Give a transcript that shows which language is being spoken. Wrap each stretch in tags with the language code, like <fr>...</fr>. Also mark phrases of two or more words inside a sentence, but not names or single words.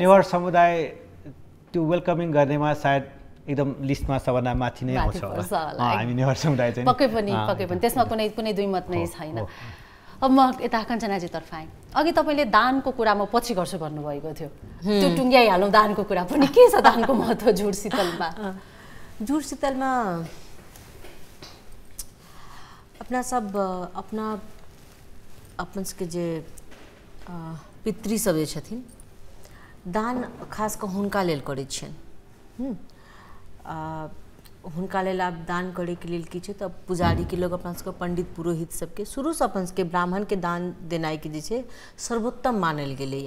<ne>नेवार समुदाय त्यो वेलकमिङ गर्नेमा सायद एकदम लिस्टमा सबभन्दा माथि नै आउँछ होला। हामी नेवार समुदाय चाहिँ पक्कै पनि त्यसमा कुनै दुई मत नै छैन। अब म यता कञ्चनाजीतर्फ आएँ। अघि तपाईँले दानको कुरा म पछि गर्छु भन्नुभएको थियो, त्यो टुङ्ग्याइहालौँ दानको कुरा पनि। के छ दानको महत्त्व जुड शीतलमा?</ne> <mai>जुड शीतलमा अपना सब अपन सबके जे पितृ सब जे छथिन दान खास कऽ हुनका लेल करै छियनि। हुनका लेल आब दान करैके लेल की छै तऽ पुजारीके लोग अपन सबके पंडित पुरोहित सबके शुरूसँ अपन सबके ब्राह्मणके दान देनाइके जे छै सर्वोत्तम मानल गेलैए।</mai>